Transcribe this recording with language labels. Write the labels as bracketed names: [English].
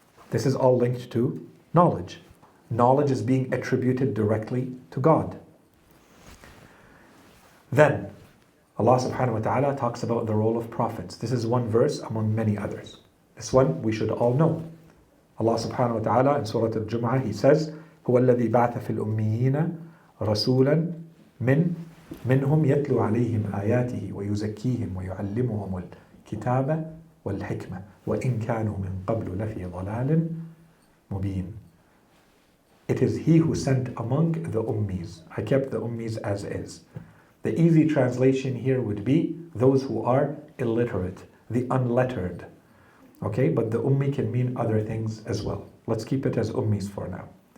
[English] This is all linked to knowledge. Knowledge is being attributed directly to God. Then, Allah subhanahu wa ta'ala talks about the role of prophets. This is one verse among many others. This one we should all know. Allah subhanahu wa ta'ala in Surah Al-Jum'ah, He says, [Arabic] هو الذي بعث في الأميين رسولا منهم يتلو عليهم آياته ويزكيهم ويعلمهم الكتاب والحكمة وإن كانوا من قبل لفي ضلال مبين. [English] It is He who sent among the ummis. I kept the ummis as is. The easy translation here would be those who are illiterate, the unlettered. Okay, but the ummi can mean other things as well. Let's keep it as ummis for now.